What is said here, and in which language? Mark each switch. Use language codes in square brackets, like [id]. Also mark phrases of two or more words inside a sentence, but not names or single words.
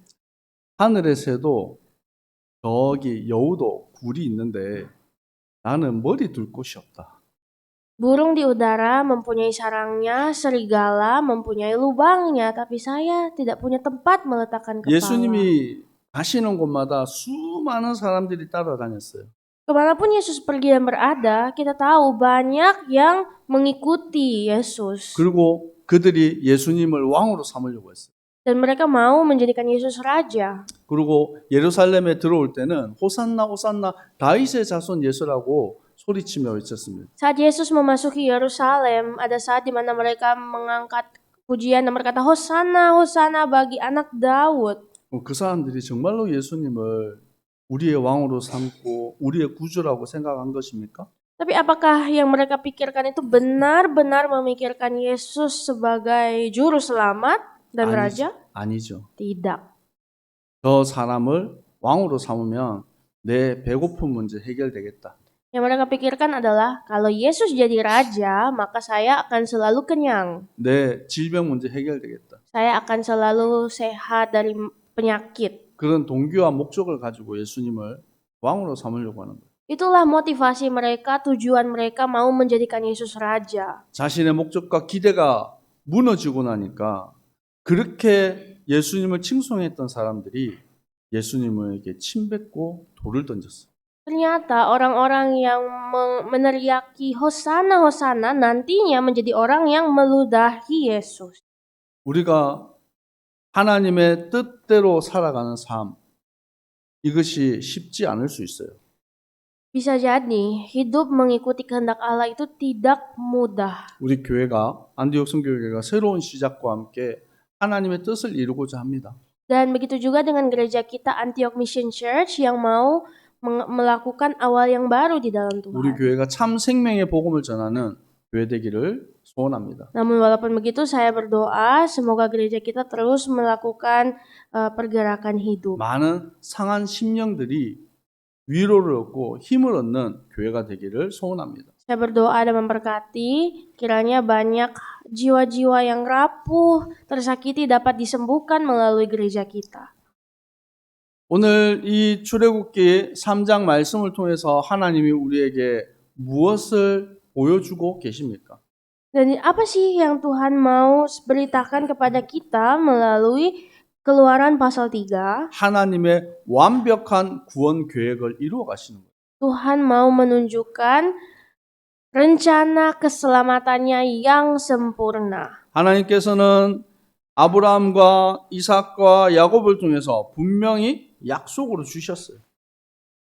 [ko] 하늘의 새도 저기 여우도 굴이 있는데 나는 머리 둘 곳이 없다. [id] burung di udara mempunyai sarangnya, serigala mempunyai lubangnya, tapi saya tidak punya tempat meletakkan kepala. [ko] 예수님이 가시는 곳마다 수많은 사람들이 따라다녔어요. [id] Kemanapun Yesus pergi dan berada, kita tahu banyak yang mengikuti Yesus. [ko] 그리고 그들이 예수님을 왕으로 삼으려고 했어요. [id] Dan mereka mau menjadikan Yesus raja. [ko] 그리고 예루살렘에 들어올 때는 호산나 호산나 다윗의 자손 예수라고 소리치며 외쳤습니다. [id] Saat Yesus memasuki Yerusalem, ada saat di mana mereka mengangkat pujian dan berkata, Hosana, Hosana bagi anak Daud. [ko] 그 사람들이 정말로 예수님을 우리의 왕으로 삼고 우리의 구주라고 생각한 것입니까? [id] Tapi apakah yang mereka pikirkan itu benar-benar memikirkan Yesus sebagai juru selamat dan raja? [ko] 아니죠. [id] Tidak. [ko] 저 사람을 왕으로 삼으면 내 배고픈 문제 해결되겠다. [id] Yang mereka pikirkan adalah kalau Yesus jadi raja, maka saya akan selalu kenyang. [ko] 내 질병 문제 해결되겠다. [id] Saya akan selalu sehat dari penyakit. [ko] 그런 동기와 목적을 가지고 예수님을 왕으로 삼으려고 하는 거예요. [id] Itulah motivasi mereka, tujuan mereka mau menjadikan Yesus raja. [ko] 자신의 목적과 기대가 무너지고 나니까 그렇게 예수님을 칭송했던 사람들이 예수님에게 침뱉고 돌을 던졌어요. [id] Ternyata orang-orang yang meneriaki Hosana, Hosana nantinya menjadi orang yang meludahi Yesus. [ko] 우리가 하나님의 뜻대로 살아가는 삶, 이것이 쉽지 않을 수 있어요. [id] Bisa jadi hidup mengikuti kehendak Allah itu tidak mudah. [ko] 우리 교회가 안디옥 선교회가 새로운 시작과 함께 하나님의 뜻을 이루고자 합니다. [id] Dan begitu juga dengan gereja kita Antioch Mission Church yang mau melakukan awal yang baru di dalam Tuhan. [ko] 우리 교회가 참 생명의 복음을 전하는 교회 되기를 소원합니다. [id] Namun walaupun begitu saya berdoa semoga gereja kita terus melakukan pergerakan hidup. [ko] 많은 상한 심령들이 위로를 얻고 힘을 얻는 교회가 되기를 소원합니다. [id] Saya berdoa dan memberkati kiranya banyak jiwa-jiwa yang rapuh, tersakiti dapat disembuhkan melalui gereja kita. [ko] 오늘 이 출애굽기 3장 말씀을 통해서 하나님이 우리에게 무엇을 보여주고 계십니까? [id] Dan apa sih yang Tuhan mau beritakan kepada kita melalui Keluaran pasal 3? [ko] 하나님의 완벽한 구원 계획을 이루어 가시는 거예요. [id] Tuhan mau menunjukkan rencana keselamatannya yang sempurna. [ko] 하나님께서는 아브라함과 이삭과 야곱을 통해서 분명히 약속으로 주셨어요.